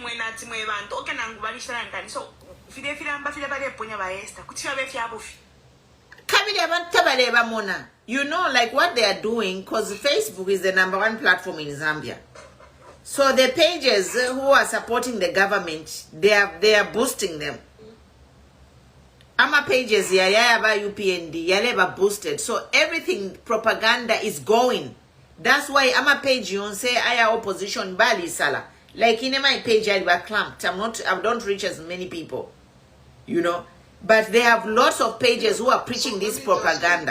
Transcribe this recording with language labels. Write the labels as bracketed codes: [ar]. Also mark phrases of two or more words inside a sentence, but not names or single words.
[en] You know, like what they are doing, because Facebook is the #1 platform in Zambia. So the pages who are supporting the government, they are boosting them. [bem] Ama pages yaba UPND yaleba boosted. [en] So everything propaganda is going. That's why [bem] ama page [en] you say [bem] aya opposition bali sala. [en] Like in my page I were clamped. I don't reach as many people. You know. But they have lots of pages who are preaching this propaganda.